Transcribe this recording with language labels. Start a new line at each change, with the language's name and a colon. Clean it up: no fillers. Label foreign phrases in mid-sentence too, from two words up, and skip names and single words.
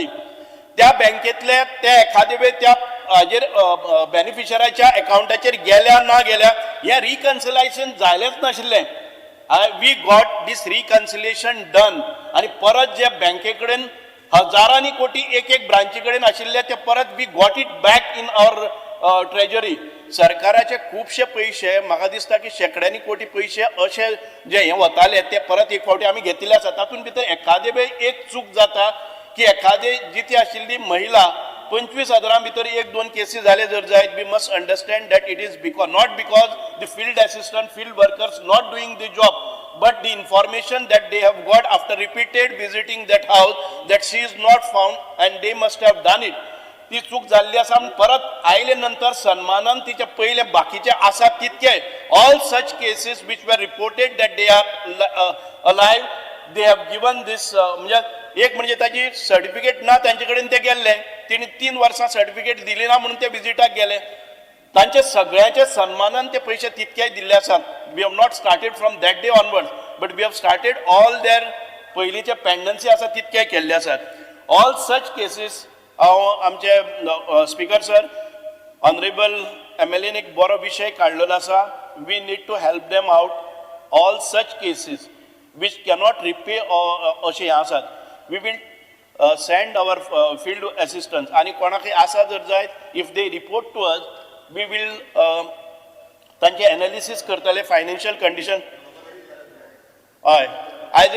Konkani: त्या बँकेतले ते एखादे वेळ त्या हाजेर बेनिफिशराच्या अकाउंटाचेर गेल्या ना गेल्या हे रिकन्सिलेशन जालेंच नाशिल्लें.
English: We got this reconciliation done
Konkani: आणि परत जे बँके कडेन हजारांनी कोटी एक ब्रांची कडेन आशिल्ले ते परत
English: We got it back in our treasury.
Konkani: सरकाराचे खुबशे पयशे म्हाका दिसता की शेकड्यांनी कोटी पयशे अशे जे हे वताले ते परत एक फावटी आमी घेतिल्ले आसा. तातूंत भितर एखादे वेळ एक चूक जाता की एखादे जिती आशिल्ली महिला 25,000 भितर 1-2 केसी जाले जर जायत.
English: We must understand that it is not because the field assistant, field workers not doing the job, but the information that they have got after repeated visiting that house that she is not found and they must have done it.
Konkani: ती चूक जाल्ली आसा. परत आयले नंतर सन्मानान तिचे पयले बाकीचे आसात तितके
English: all such cases which were reported that they are alive, they have given this
Konkani: म्हणजे एक म्हणजे ताची सर्टिफिकेट ना तांचे कडेन ते गेल्ले, तिने 3 वर्सां सर्टिफिकेट दिली ना म्हणून ते विजिटाक गेले. तांचे सगळ्यांचे सन्मानान ते पयशे तितके दिल्ले आसात.
English: We have not started from that day onwards, but we have started all there
Konkani: पयलींचे पेंडन्सी आसा तितके केल्ले आसात.
English: All such cases
Konkani: हांव आमचे स्पीकर सर, ऑनरेबल MLAन एक बरो विशय काडलेलो आसा.
English: We need to help them out. All such cases which cannot repay
Konkani: अशे हे आसात.
English: We will send our field assistants
Konkani: आणि कोणाकय आसा जर जायत
English: if they report to us, we will
Konkani: तांचे एनालिसीस करतले
English: financial condition. हय